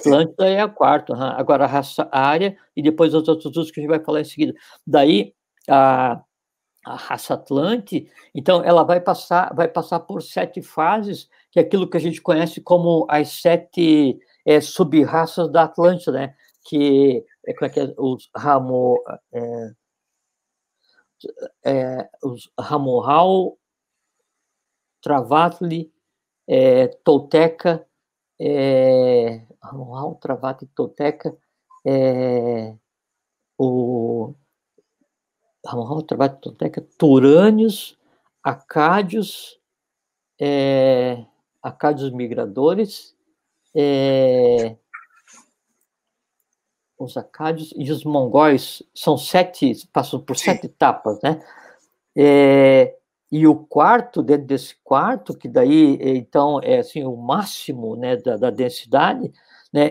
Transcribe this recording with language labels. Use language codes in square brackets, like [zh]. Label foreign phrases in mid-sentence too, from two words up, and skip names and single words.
[pt] Atlântida é a quarta, agora a raça Ária, e depois os outros usos que a gente vai falar em seguida. Daí, a raça Atlante, então, ela vai passar por 7 fases, que é aquilo que a gente conhece como as 7 sub-raças da Atlântida, né? Que os Ramohal, Travatli, Tolteca, Ramohal, Travatli, Tolteca, o Ramohal, Travatli, Tolteca, Turânios, Acádios, Acádios migradores, os acádios e os mongóis, são 7, passam por 7 etapas, né? E o quarto, dentro desse quarto, que daí, então, é assim, o máximo, né, da densidade, né?